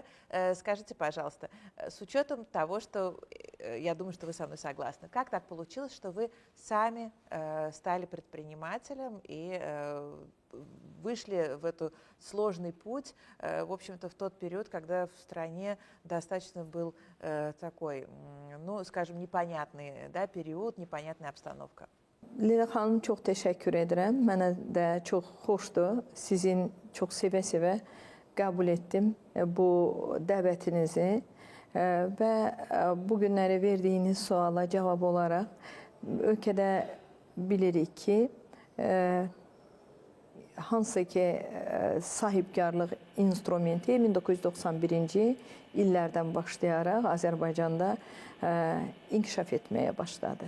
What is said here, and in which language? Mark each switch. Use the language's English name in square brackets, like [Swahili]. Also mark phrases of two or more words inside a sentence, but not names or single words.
[Russian] Скажите, пожалуйста, с учетом того, что я думаю, что вы со мной согласны, как так получилось, что вы сами стали предпринимателем и вышли в этот сложный путь, в общем-то, в тот период, когда в стране достаточно был такой, ну, скажем, непонятный, да, период, непонятная обстановка. [Azerbaijani] Leyla xanım, çox təşəkkür edirəm. Mənə də çox xoşdur. Sizin çox sevə-sevə qəbul etdim bu dəvətinizi və bu günləri verdiyiniz suala cavab olaraq ölkədə bilirik ki, hansı ki sahibkarlıq instrumenti 1991-ci illərdən başlayaraq Azərbaycanda inkişaf etməyə başladı.